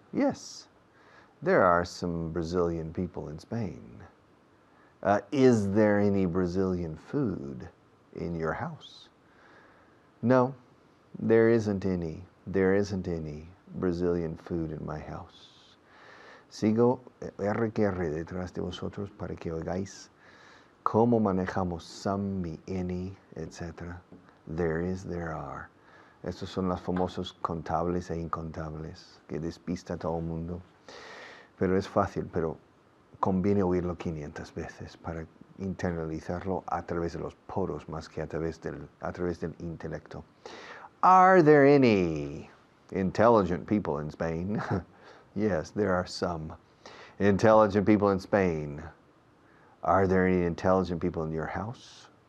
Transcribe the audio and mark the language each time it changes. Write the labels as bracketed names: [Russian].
[English] Yes, there are some Brazilian people in Spain. Is there any Brazilian food in your house? No, there isn't any. There isn't any Brazilian food in my house. [Spanish] Sigo RQR detrás de vosotros para que oigáis cómo manejamos some, mi, any, etc. [English] There is, there are. [Spanish] Estos son los famosos contables e incontables que despista a todo el mundo. Pero es fácil, pero conviene oírlo 500 veces para internalizarlo a través de los poros más que a través del intelecto. [English] Are there any intelligent people in Spain? Yes, there are some intelligent people in Spain. Are there any intelligent people in your house?